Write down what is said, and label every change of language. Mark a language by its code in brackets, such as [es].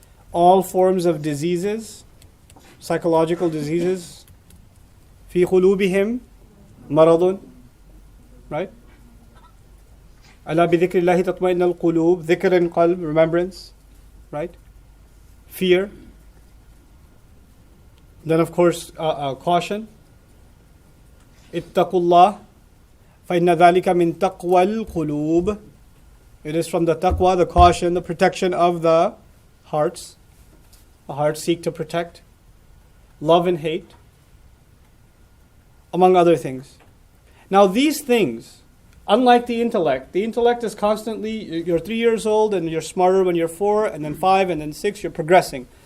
[en] All forms of diseases, psychological diseases, [ar] في قلوبهم مرض, [en] right? [ar] ألا بذكر الله تطمئن القلوب, ذكر [en] in qalb, remembrance, right? Fear. Then of course caution. [ar] اتقوا الله فإن ذلك من تقوى القلوب. [en] It is from the taqwa, the caution, the protection of the hearts. The hearts seek to protect. Love and hate, among other things. Now these things, unlike the intellect is constantly, you're 3 years old and you're smarter when you're 4, and then 5, and then 6, you're progressing.